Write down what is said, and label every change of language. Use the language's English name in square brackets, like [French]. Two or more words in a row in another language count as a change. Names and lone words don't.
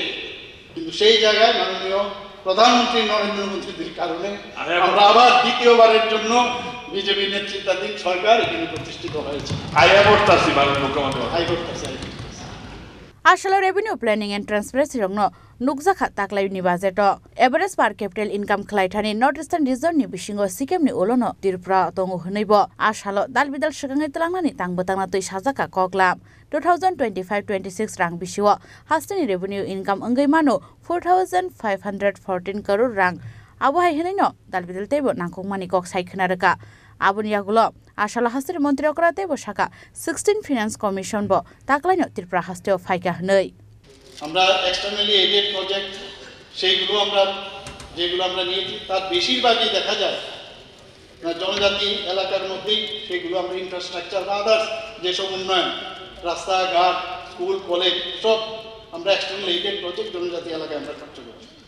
[Bangla] কিন্তু সেই জায়গায় মাননীয় প্রধানমন্ত্রী নরেন্দ্র মোদীর কারণে আমরা আবার দ্বিতীয়বারের জন্য বিজেপি নেতৃত্বাধীন সরকার এখানে প্রতিষ্ঠিত হয়েছে। [Kok Borok] আসলে [English] revenue planning and transparency [Kok Borok] রংनो नुकजाखा ताकलायनि [English] budget average per capita income [Kok Borok] खलायथानि [English] north eastern [Kok Borok] रिजननि बिसिङाव सिक्किमनि उलनो त्रिपुरा दङ होनैबो आसालो दालबिदाल सिगाङै तलांनानै तांबोतांना तै साजाका कगलाम 2025-26 रां बिसिङाव हास्टेनि [English] revenue income [Kok Borok] अंगैमानो 4514 करोड़ रां आबहाय होनैनो दालबिदाल तेबो नांगौमानि कक सायखोनारका आबुनि आगुलो आसाला हास्टेनि मन्त्रि अकरा तेबो शाखा 16 [English] finance commission [Kok Borok] बो ताकलायनो त्रिपुरा हास्टेव फायका होनै [Bangla] আমরা [English] externally aided project [Bangla] সেইগুলো আমরা যেগুলো আমরা নিয়েছি তার বেশিরভাগই দেখা যায় জনজাতি এলাকার মধ্যেই সেগুলো আমরা ইনফ্রাস্ট্রাকচার বা আদার্স যেসব উন্নয়ন রাস্তাঘাট স্কুল কলেজ সব আমরা [English] external aided project [Bangla] জনজাতি এলাকায় আমরা খরচ করছি।